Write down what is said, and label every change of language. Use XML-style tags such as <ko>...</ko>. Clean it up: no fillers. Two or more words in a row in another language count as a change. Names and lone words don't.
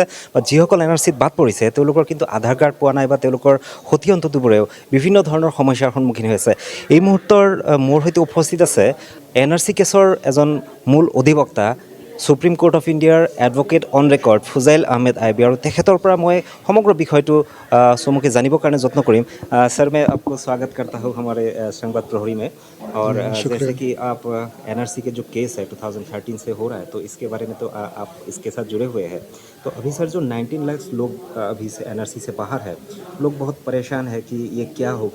<as>বা যিসকল এনআৰচিত বাদ পৰিছে তেওঁলোকৰ কিন্তু আধাৰ কাৰ্ড পোৱা নাই বা তেওঁলোকৰ সতি অন্তটোবোৰেও বিভিন্ন ধৰণৰ সমস্যাৰ সন্মুখীন হৈ আছে। এই মুহূৰ্তৰ মোৰ সৈতে উপস্থিত আছে এনআৰচি কেছৰ এজন মূল অধিবক্তা, সুপ্ৰিম কোৰ্ট অফ ইণ্ডিয়াৰ</as> <en>advocate on record</en> <as>ফুজাইল আহমেদ আইবি, আৰু তেখেতৰ পৰা মই সমগ্ৰ বিষয়টো চমুকে জানিবৰ কাৰণে যত্ন কৰিম।</as> <hi>सर, मैं आपको स्वागत करता हूँ हमारे संवाद प्रहरी में। और जैसे कि आप एनआरसी के जो केस है 2013 से हो रहा है, तो इसके बारे में तो आप इसके साथ जुड़े हुए हैं। तो अभी सर जो 19 लाख लोग अभी से एनआरसी से बाहर है, लोग बहुत परेशान है कि ये क्या होगा।</hi>